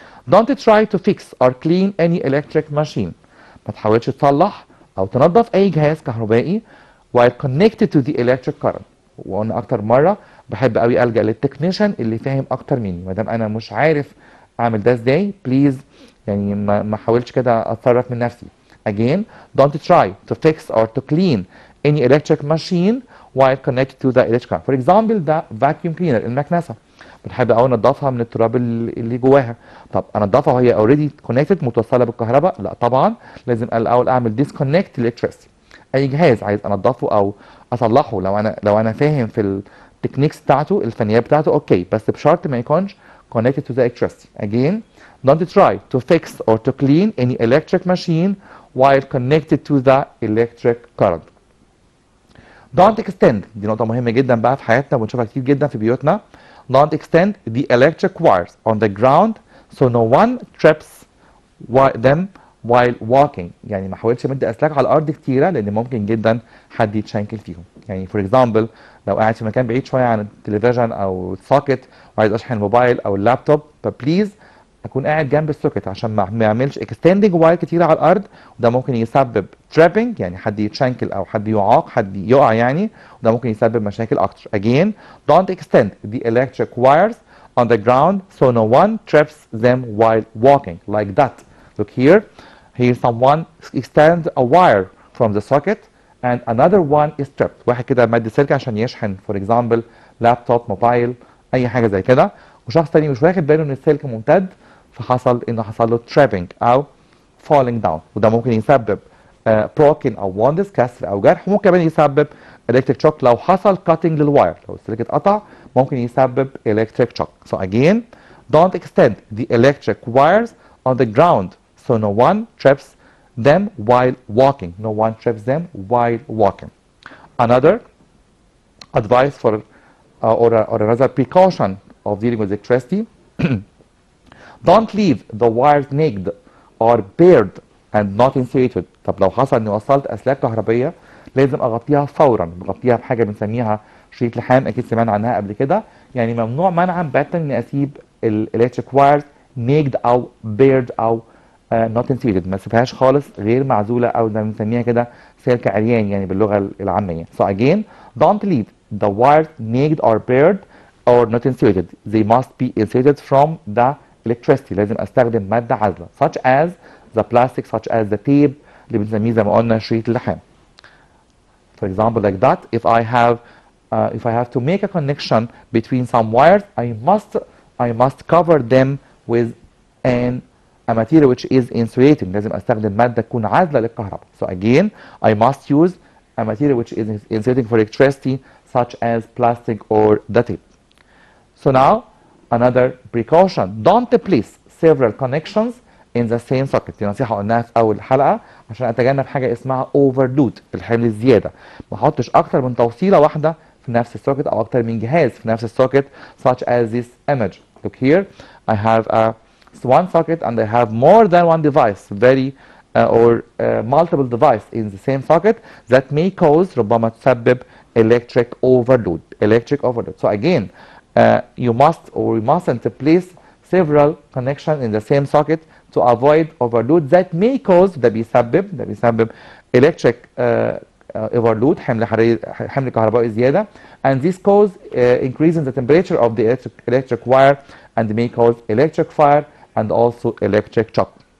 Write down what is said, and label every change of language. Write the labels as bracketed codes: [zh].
[en] Don't try to fix or clean any electric machine. [ar] ما تحاولش تصلح او تنظف اي جهاز كهربائي [en] while connected to the electric current. [ar] وقلنا اكتر مره بحب قوي الجا للتكنيشن اللي فاهم اكتر مني. ما دام انا مش عارف اعمل ده ازاي بليز يعني ما احاولش كده اتصرف من نفسي. [en] Again, don't try to fix or to clean any electric machine while connected to the electric current. For example, the vacuum cleaner [ar] المكنسه بنحب قوي ننضفها من التراب اللي جواها. طب انضفها وهي اوريدي كونكتد متوصله بالكهرباء؟ لا طبعا، لازم الاول اعمل [en] disconnect electricity. [ar] اي جهاز عايز انضفه او اصلحه لو انا فاهم في التكنيكس بتاعته الفنيات بتاعته اوكي، بس بشرط ما يكونش [en] connected to the electricity. Again, don't try to fix or to clean any electric machine while connected to the electric current. Don't extend، [ar] دي نقطة مهمة جدا بقى في حياتنا وبنشوفها كتير جدا في بيوتنا. [en] Don't extend the electric wires on the ground so no one trips them while walking. [ar] يعني ما حاولش امد اسلاك على الارض كتيره لان ممكن جدا حد يتشنكل فيهم. يعني فور اكزامبل لو قاعد في مكان بعيد شويه عن التلفزيون او السوكت وعايز اشحن الموبايل او اللابتوب، فبليز اكون قاعد جنب السوكت عشان ما يعملش اكستندنج واير كتيره على الارض، وده ممكن يسبب ترابنج يعني حد يتشنكل او حد يعاق حد يقع يعني، وده ممكن يسبب مشاكل اكتر. [en] Again, don't extend the electric wires on the ground so no one trips them while walking. Like that. Look here. Here someone extends a wire from the socket and another one is tripped. [ar] واحد كده مد سلك عشان يشحن [en] for example [ar] لابتوب موبايل اي حاجه زي كده، وشخص تاني مش واخد باله ان السلك ممتد فحصل له [en] tripping [ar] او [en] falling down، [ar] وده ممكن يسبب [en] broken [ar] او [en] wounds [ar] كسر او جرح، وممكن كمان يسبب [en] electric shock [ar] لو حصل [en] cutting [ar] للواير، لو السلك اتقطع ممكن يسبب electric shock. [en] So again, don't extend the electric wires on the ground so no one trips them while walking. No one trips them while walking. Another advice for or another precaution of dealing with electricity, don't leave the wires naked or bared and not insulated. [ar] طب لو حصل اني وصلت اسلاك كهربائيه لازم اغطيها فورا، بغطيها بحاجه بنسميها شريط لحام، اكيد سمعنا عنها قبل كده. يعني ممنوع منعا باتا اني اسيب الالكتريك وايرز [en] naked [ar] او [en] bared [ar] او [en] not insulated، [ar] ما تسيبهاش خالص غير معزوله او زي ما بنسميها كده سلك عريان يعني باللغه العاميه. [en] So again, don't leave the wires naked or bared or not insulated. They must be insulated from the electricity. [ar] لازم استخدم ماده عازله [en] such as the plastic, such as the tape [ar] اللي بنسميه زي ما قلنا شريط اللحام. [en] For example, like that, if I have to make a connection between some wires, I must cover them with a material which is insulating. [ar] لازم استخدم ماده تكون عازله للكهرباء. [en] So again, I must use a material which is insulating for electricity such as plastic or the tape. So now another precaution, don't place several connections in the same socket. [ar] دي نصيحة قلناها في أول حلقة عشان أتجنب حاجة اسمها [en] overload، [ar] الحمل الزيادة. ما أحطش أكتر من توصيلة واحدة في نفس السوكت أو أكتر من جهاز في نفس السوكت [en] such as this image. Look here, I have one socket and I have more than one device very or multiple device in the same socket that may cause [ar] ربما تسبب [en] electric overload. So again, you must or we mustn't place several connections in the same socket to avoid overload that may cause [ar] ده بيسبب [en] electric overload، [ar] حمل كهربائي زيادة، [en] and this cause increasing the temperature of the electric wire and may cause electric fire and also electric shock.